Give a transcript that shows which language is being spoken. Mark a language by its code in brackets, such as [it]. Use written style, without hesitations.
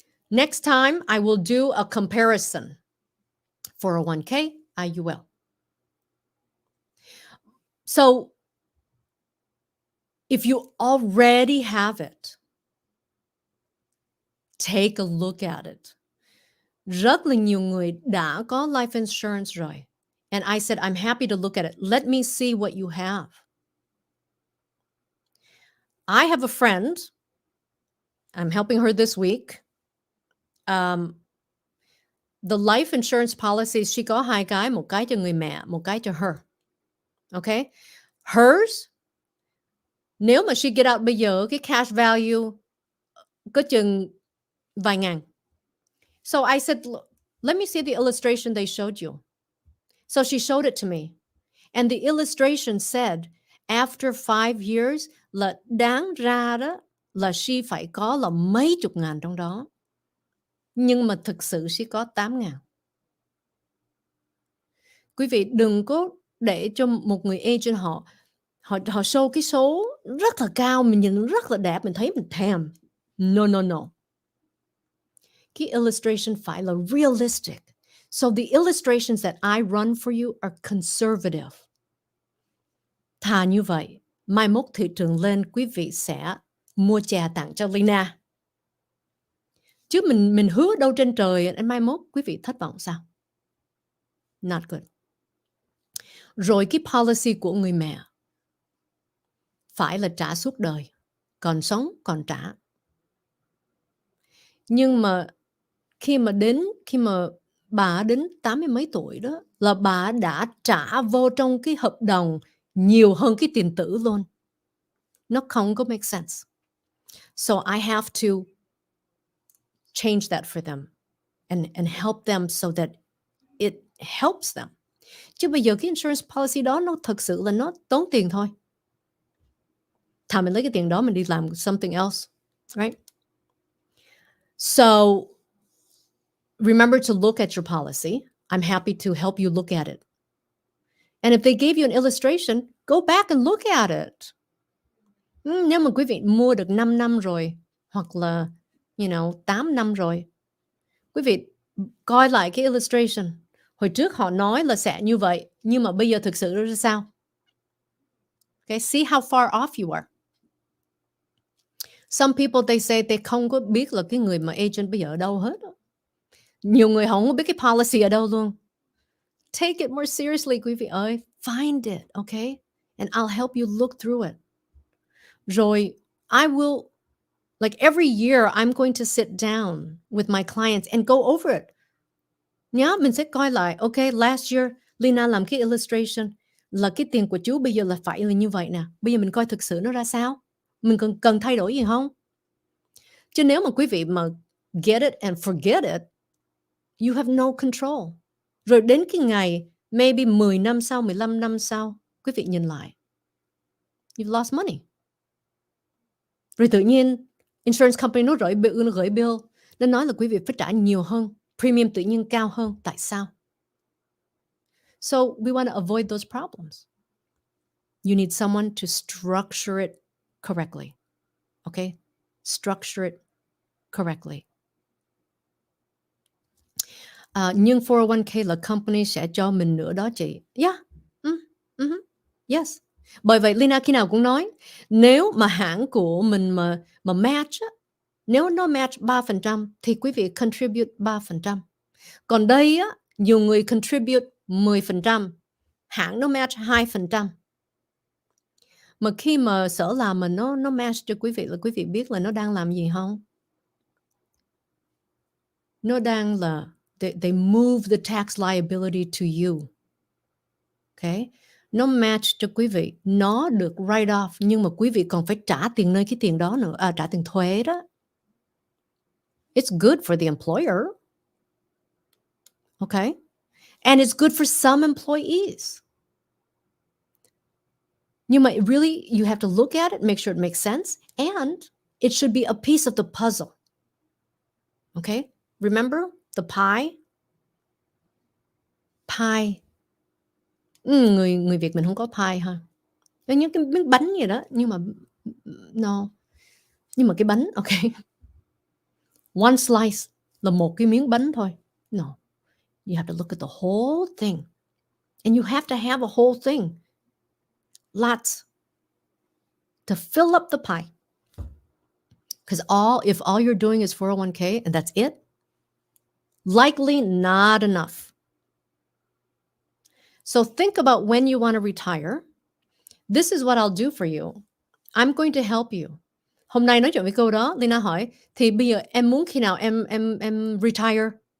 [en] Next time I will do a comparison. 401k, IUL. So if you already have it, take a look at it. [vi] Rất là nhiều người đã có life insurance rồi. [en] And I said, I'm happy to look at it. Let me see what you have. I have a friend. I'm helping her this week. The life insurance policies, she [vi] có hai cái, một cái cho người mẹ, một cái cho [en] her. Okay? [vi] Hers, nếu mà [en] she get out [vi] bây giờ, cái cash value có chừng vài ngàn. [en] So I said, let me see the illustration they showed you. So she showed it to me. And the illustration said, after 5 years, [vi] là đáng ra đó, là [en] she [vi] phải có là mấy chục ngàn trong đó. Nhưng mà thực sự [en] she [vi] có 8.000. Quý vị đừng có để cho một người agent họ show cái số rất là cao, mình nhìn rất là đẹp, mình thấy mình thèm. [en] No. [vi] Cái illustration phải là realistic. [en] So the illustrations that I run for you are conservative. [vi] Thà như vậy, mai mốt thị trường lên, quý vị sẽ mua trà tặng cho Lina. Chứ mình hứa đâu trên trời, [en] and [vi] mai mốt quý vị thất vọng sao? [en] Not good. [vi] Rồi cái policy của người mẹ phải là trả suốt đời, còn sống còn trả. Nhưng mà khi mà bà đến 80 mấy tuổi đó, là bà đã trả vô trong cái hợp đồng nhiều hơn cái tiền tử luôn. Nó không có [en] make sense. So I have to change that for them and help them so that it helps them. [vi] Chứ bây giờ cái insurance policy đó nó thực sự là nó tốn tiền thôi. Thà mình lấy cái tiền đó mình đi làm [en] something else, right? So remember to look at your policy. I'm happy to help you look at it. And if they gave you an illustration, go back and look at it. [vi] Nếu mà quý vị mua được 5 năm rồi, hoặc là 8 năm rồi, quý vị coi lại cái illustration. Hồi trước họ nói là sẽ như vậy, nhưng mà bây giờ thực sự ra sao? [en] Okay, see how far off you are. Some people they say they [vi] không có biết là cái người mà agent bây giờ ở đâu hết á. Nhiều người không có biết cái policy ở đâu luôn. [en] Take it more seriously, [vi] quý vị ơi. [en] Find it, okay? And I'll help you look through it. [vi] Rồi, [en] I will, like every year, I'm going to sit down with my clients and go over it. [vi] Nhớ, mình sẽ coi lại, [en] okay, last year, [vi] Lina làm cái illustration là cái tiền của chú bây giờ là phải là như vậy nè. Bây giờ mình coi thực sự nó ra sao? Mình cần thay đổi gì không? Chứ nếu mà quý vị mà [en] get it and forget it, you have no control. [vi] Rồi đến cái ngày, [en] maybe [vi] 10 năm sau, 15 năm sau, quý vị nhìn lại. [en] You've lost money. [vi] Rồi tự nhiên, insurance company nó gửi bill. Nó nói là quý vị phải trả nhiều hơn. Premium tự nhiên cao hơn. Tại sao? [en] So we want to avoid those problems. You need someone to structure it correctly. Okay? Structure it correctly. [vi] Nhưng 401k là company sẽ cho mình nữa đó chị. [en] Yeah. Yes. [vi] Bởi vậy Lina khi nào cũng nói, nếu mà hãng của mình mà match á, nếu nó match 3% thì quý vị contribute 3%. Còn đây á, nhiều người contribute 10%, hãng nó match 2%. Mà khi mà sở làm mà nó match cho quý vị là quý vị biết là nó đang làm gì không? Nó đang là [en] they move the tax liability to you. Okay? [vi] Nó match cho quý vị, nó được write off nhưng mà quý vị còn phải trả tiền nơi cái tiền đó nữa, trả tiền thuế đó. [en] It's good for the employer. Okay? And it's good for some employees. [vi] Nhưng mà [en] really, you have to look at it, make sure it makes sense, and it should be a piece of the puzzle. Okay? Remember the pie? Pie. [vi] Người Việt mình không có pie ha. Những cái miếng bánh gì đó, nhưng mà [en] no. [vi] Nhưng mà cái bánh, okay. [en] One slice [vi] là một cái miếng bánh thôi. [en] No. You have to look at the whole thing. And you have to have a whole thing. Lots. To fill up the pie. Because if all you're doing is 401k and that's it, likely not enough. So think about when you want to retire. This is what I'll do for you. I'm going to help you. [vi] Hôm nay nói chuyện với cô đó, Lina hỏi, thì bây giờ em muốn khi nào em retire?